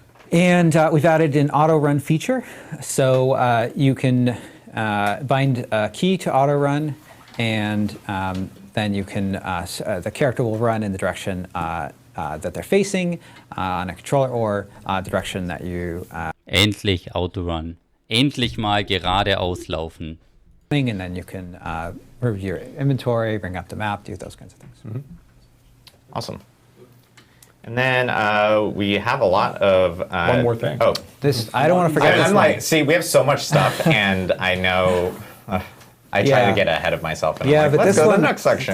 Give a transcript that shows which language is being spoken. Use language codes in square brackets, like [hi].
[en] And we've added an auto run feature, so you can bind a key to auto run. And then you can, the character will run in the direction that they're facing on a controller or the direction that you... [de] Endlich Autorun. Endlich mal geradeaus laufen. [en] And then you can review your inventory, bring up the map, do those kinds of things. Mm-hmm. Awesome. And then we have a lot of... one more thing. Oh. I don't want to forget this. I'm like, see, we have so much stuff, and I know... I try to get ahead of myself, and I'm like, let's go to the next section.